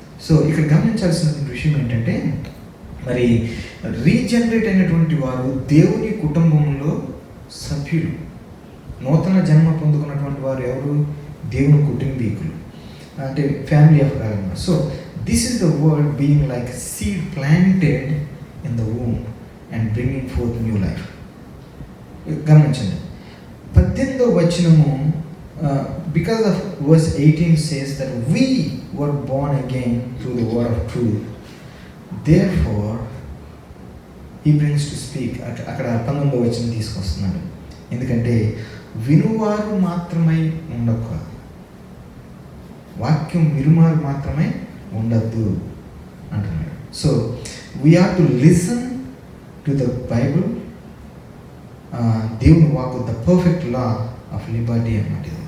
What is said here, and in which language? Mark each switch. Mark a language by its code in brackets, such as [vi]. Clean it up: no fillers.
[te] So ఇక్కడ గమనించాల్సిన విషయం ఏంటంటే, మరి రీజనరేట్ అయినటువంటి వారు దేవుని కుటుంబంలో సభ్యులు. నూతన జన్మ పొందుకున్నటువంటి వారు ఎవరు? దేవుని కుటుంబీకులు, అంటే [en] Family of God. So this is the word being like seed planted in the womb and bringing forth new life. [te] గమనించండి, 18వ వచనము [en] because of verse 18 says that we were born again through the word of truth, therefore he brings to speak. [te] అక్కడ 19వ వచనం తీసుకొస్తున్నాడు. ఎందుకంటే వినువారు మాత్రమే ఉండక, వాక్యం వినువారు మాత్రమే ఉండద్దు అంటున్నాడు. [en] so we have to listen to the Bible, [te] దేవుని వాక్కు, [en] The perfect law of liberty అన్నమాట.